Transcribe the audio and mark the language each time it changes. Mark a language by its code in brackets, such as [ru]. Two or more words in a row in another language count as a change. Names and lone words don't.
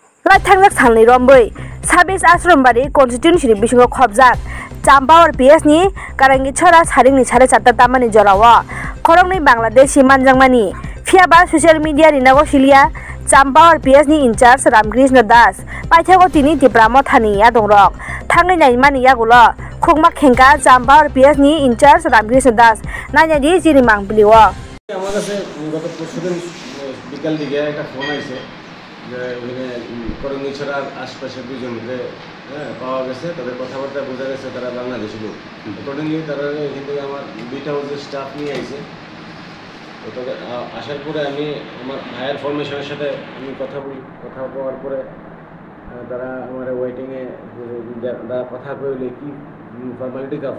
[trp] थांजाक साननै रम्बै 26 आश्रमबारि कन्स्टिट्युन्सिनि बिसिङाव खबजाक चाम्पावर PS नि कारांगि छरा सारिंनि 4:30 तामानि जराव खरंनि बांलादेशी मानजांमानि फियाबा [en] social media [trp] रिनागो सिलिया चाम्पावर PS नि इनचार्ज रामकृष्ण दास पाइथागो तिनि तिप्रामो थानिया दंरक थांनि नाइमानि यागुल खुगमा खेंका चाम्पावर PS नि इनचार्ज रामकृष्ण दास नाइनादि जिरि मांबलिव [bn] আমার কাছে গত পরশুদিন বিকাল দিকে একটা ফোন আইছে যে ওখানে করঙ্গিছড়ার আশপাশে দুজনকে পাওয়া গেছে, তাদের কথাবার্তা বোঝা গেছে তারা বাংলাদেশি লোক। অ্যাকর্ডিংলি তারা এখান থেকে আমার বিট হাউসের স্টাফ নিয়ে আইছে। তো তবে আসার পরে আমি আমার [en] higher formation's [bn] সাথে আমি কথা বলার পরে তারা আমার ওয়েটিংয়ে তারা কথা কইলে কি ফর্মালিটি আছে।